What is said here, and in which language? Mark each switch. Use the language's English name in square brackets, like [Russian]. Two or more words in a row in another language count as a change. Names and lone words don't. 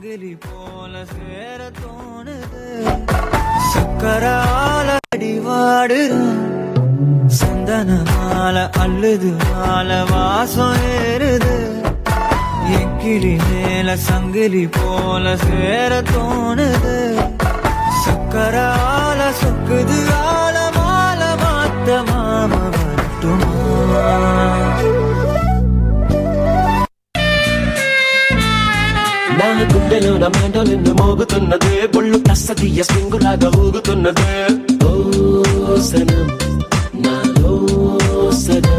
[Tamil] சந்தனமால அள்ளுது மால வாசம் ஏறுது எக்கிளி மேல சங்கிலி போல சேர தோணுது சக்கரால சொக்குது ஆல மால மாத்த மாம வரட்டுமா [Telugu] నా గుండెలో నా మెండోలిన్ను మోగుతున్నదే బొళ్ళు తస్సదియ స్వింగులాగా ఊగుతున్నదే ఓ సనం నాలో సనం